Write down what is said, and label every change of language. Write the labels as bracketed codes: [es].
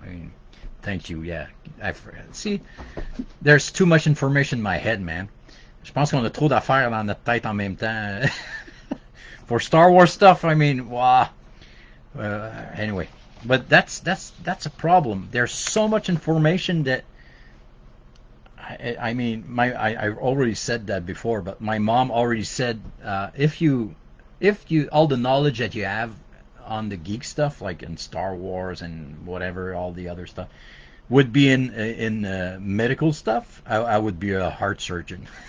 [en] I mean, thank you. Yeah, I see. There's too much information in my head, man. [fr] Je pense qu'on a trop d'affaires dans notre tête en même temps. [en] For Star Wars stuff, I mean, wow. Anyway, but that's a problem. There's so much information that I mean, I've already said that before, but my mom already said if you all the knowledge that you have on the geek stuff, like in Star Wars and whatever, all the other stuff, would be in medical stuff, I would be a heart surgeon.